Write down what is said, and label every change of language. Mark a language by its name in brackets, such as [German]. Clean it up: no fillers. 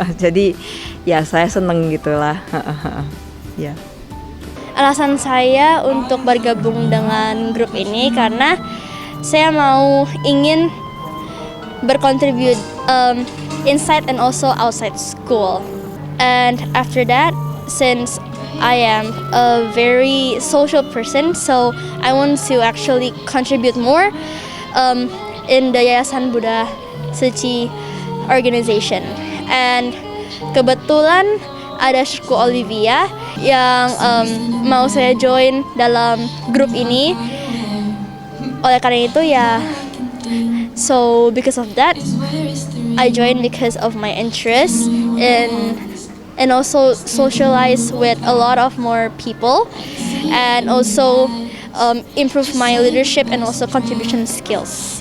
[Indonesian] Jadi ya saya seneng gitulah. Ya. Alasan saya untuk bergabung dengan grup ini karena saya ingin berkontribut [English] inside and also outside school. And after that, since I am a very social person, so I want to actually contribute more in the Yayasan Buddha Seci organization. [Indonesian] And kebetulan ada Shku Olivia yang mau saya join dalam grup ini. Oleh karena itu ya, [English] so because of that, I joined because of my interest and also socialize with a lot of more people, and also improve my leadership and also contribution skills.